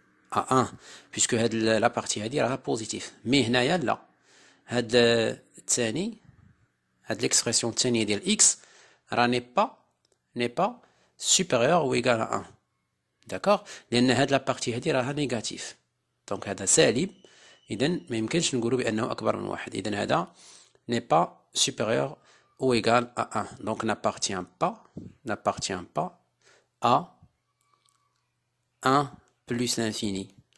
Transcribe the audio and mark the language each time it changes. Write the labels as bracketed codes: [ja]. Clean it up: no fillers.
[fr] À 1, puisque la partie [ar] هذه راها [fr] positif. Mais [ar] هنايا لا، هاد الثاني، هاد [fr] l'expression [ar] الثانية ديال [fr] x راه n'est pas supérieur ou égal à 1. D'accord؟ [ar] لأن هاد [fr] la partie [ar] هذه راها négatif. Donc هذا سالب، إذا ما يمكنش نقولوا بأنه أكبر من 1. إذا هذا [fr] n'est pas supérieur ou égal à 1. Donc n'appartient pas à 1 plus l'infini.